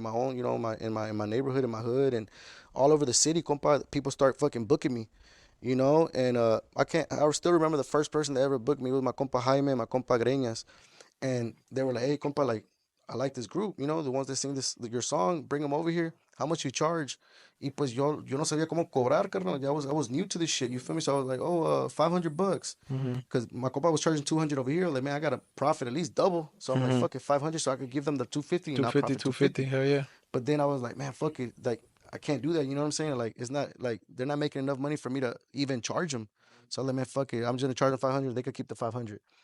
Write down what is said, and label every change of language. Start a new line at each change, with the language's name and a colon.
English: My own, in my neighborhood, in my hood, and all over the city, compa. People start fucking booking me, And I can't. I still remember the first person that ever booked me was my compa Jaime, my compa Greñas, and they were like, "Hey, compa, like I like this group, the ones that sing your song. Bring them over here. How much you charge?"
Spanish: Y pues yo no sabía cómo cobrar, carnal.
English: I was new to this shit. You feel me? So I was like, "Oh, $500." Mm-hmm. Because my compa was charging 200 over here. Like, man, I got to profit at least double. So I'm like, Mm-hmm. fuck it, 500, so I could give them the 250 and Two not fifty, profit two fifty. Hell yeah. But then I was like, man, fuck it. Like, I can't do that. You know what I'm saying? Like, it's not like they're not making enough money for me to even charge them. So I'm like, man, fuck it. I'm just gonna charge them 500. They could keep the 500.